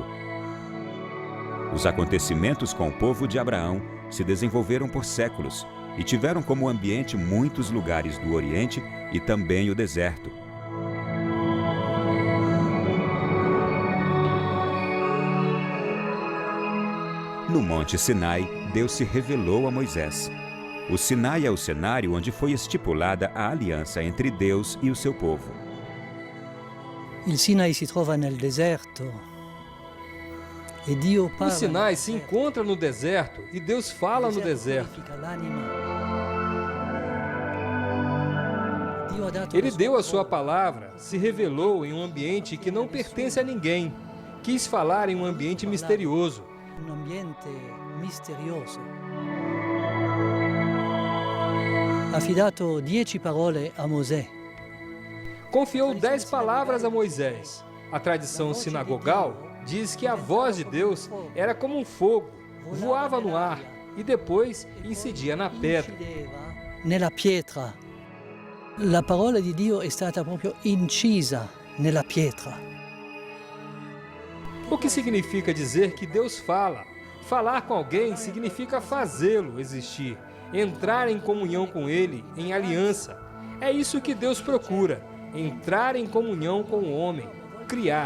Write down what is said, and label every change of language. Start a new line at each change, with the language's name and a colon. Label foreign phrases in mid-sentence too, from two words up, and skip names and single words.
Portuguese: Os acontecimentos com o povo de Abraão se desenvolveram por séculos e tiveram como ambiente muitos lugares do Oriente e também o deserto. No Monte Sinai, Deus se revelou a Moisés. O Sinai é o cenário onde foi estipulada a aliança entre Deus e o seu povo.
Italian: Il Sinai si trova nel deserto. E Dio parla.
Portuguese: O Sinai se encontra no deserto e Deus fala no deserto. Ele deu a sua palavra, se revelou em um ambiente que não pertence a ninguém. Quis falar em um ambiente misterioso.
Italian: Un ambiente misterioso. Affidato 10 parole a Mosè.
Portuguese: Confiou 10 palavras a Moisés. A tradição sinagogal diz que a voz de Deus era como um fogo, voava no ar e depois incidia na pedra.
Italian: Nella pietra. La parola di Dio è stata proprio incisa nella pietra.
Portuguese: O que significa dizer que Deus fala? Falar com alguém significa fazê-lo existir, entrar em comunhão com Ele, em aliança. É isso que Deus procura, entrar em comunhão com o homem, criar.